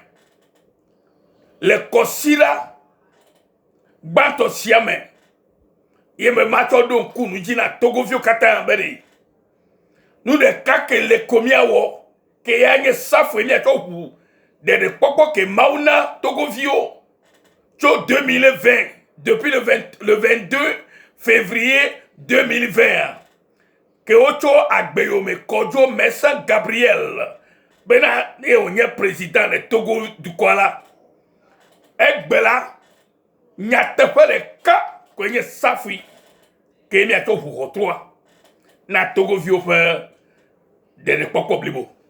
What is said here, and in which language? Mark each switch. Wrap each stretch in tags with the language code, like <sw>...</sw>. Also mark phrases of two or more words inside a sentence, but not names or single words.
<ee>Le kɔsiɖa gbãtɔ sia me ye me matsɔ ɖo ŋku nu dzi na Togoviwo katã be ɖe nu ɖeka ke le ko míawɔ ke ya nye safue míatsɔ ʋu ɖeɖekpɔkpɔ ke Mawu na Togoviwo tso 2020</ee> <fr>depuis le 22 février 2020</fr> <ee>ke wotso agbeyome kɔdzo Mesa Gabriel bena ye wonye président le Togo dukɔa la. Egbe la nyateƒe ɖeka koe nye safui ke míatsɔ ʋu xɔtrɔa na Togoviwo ƒe ɖeɖekpɔkpɔ blibo.</ee>